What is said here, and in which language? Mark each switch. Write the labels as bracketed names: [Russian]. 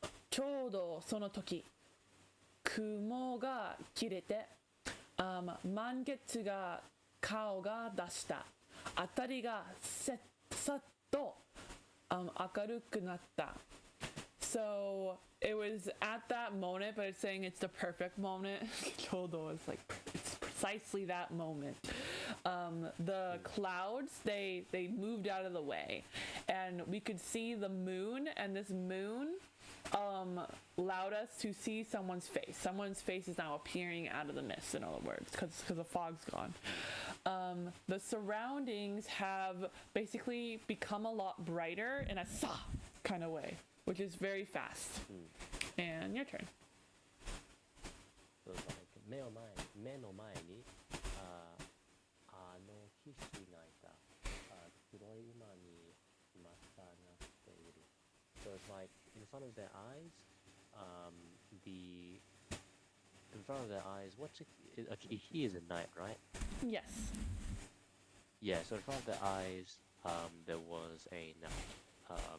[Japanese] ちょうどその時、雲が切れて、満月が顔が出した。辺りがさっと明るくなった。 [English] So it was at that moment, but it's saying it's the perfect moment. ちょうど is like it's precisely that moment. The clouds they moved out of the way, and we could see the moon, and this moon allowed us to see someone's face. Someone's face is now appearing out of the mist, in other words, because the fog's gone. The surroundings have basically become a lot brighter in a sa kind of way, which is very fast. And your turn. So it's like [Japanese] 目の前に騎士がいた。黒い馬にまたがっている。 [English] So it's like in front of their eyes, in front of their eyes, he is a knight, right? Yes. Yeah, so in front of their eyes, there was a knight.